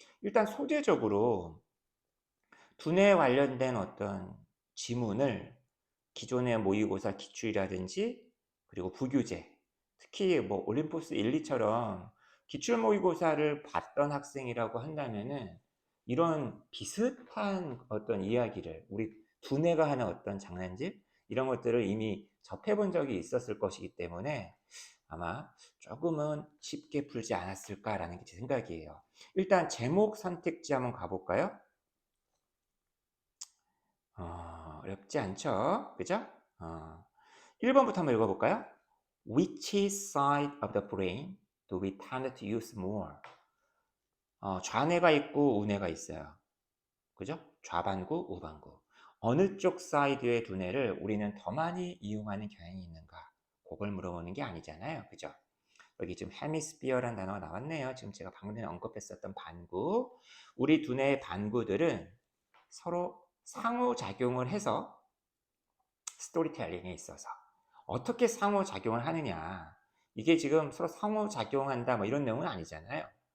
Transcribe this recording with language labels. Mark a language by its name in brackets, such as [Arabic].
[Korean] 일단 소재적으로 두뇌에 관련된 어떤 지문을 기존의 모의고사 기출이라든지 그리고 부교재, 특히 뭐 올림포스 1, 2처럼 기출 모의고사를 봤던 학생이라고 한다면은 이런 비슷한 어떤 이야기를 우리 두뇌가 하는 어떤 장난집 이런 것들을 이미 접해본 적이 있었을 것이기 때문에 아마 조금은 쉽게 풀지 않았을까라는 게 제 생각이에요. 일단 제목 선택지 한번 가볼까요? 어렵지 않죠? 그죠? 1번부터 한번 읽어볼까요? [English] Which side of the brain do we tend to use more? [Korean] 좌뇌가 있고 우뇌가 있어요. 그죠? 좌반구, 우반구. 어느 쪽 사이드의 두뇌를 우리는 더 많이 이용하는 경향이 있는가? 그걸 물어보는 게 아니잖아요. 그죠? 여기 지금 헤미스피어라는 단어가 나왔네요. 지금 제가 방금 전에 언급했었던 반구. 우리 두뇌의 반구들은 서로 상호작용을 해서 스토리텔링에 있어서 어떻게 상호작용을 하느냐, 이게 지금 서로 상호작용한다 뭐 이런 내용은 아니잖아요.